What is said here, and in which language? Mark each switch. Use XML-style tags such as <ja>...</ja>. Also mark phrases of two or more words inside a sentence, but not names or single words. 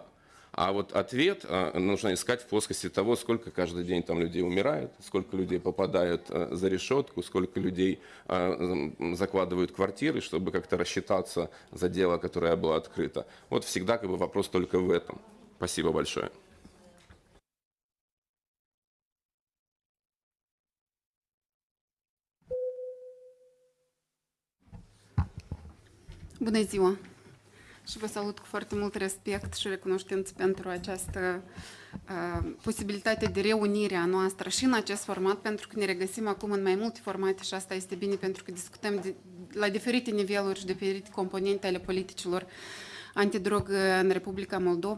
<ru>А вот ответ нужно искать в плоскости того, сколько каждый день там людей умирает, сколько людей попадают за решетку, сколько людей закладывают квартиры, чтобы как-то рассчитаться за дело, которое было открыто. Вот всегда вопрос только в этом. Спасибо большое.</ru> <ro>Bună ziua! Și vă salut cu foarte mult respect și recunoștință pentru această posibilitate de reunire a noastră și în acest format, pentru că ne regăsim acum în mai multe formate și asta este bine pentru că discutăm la diferite niveluri și diferite componente ale politicilor antidrog în Republica Moldova.</ro>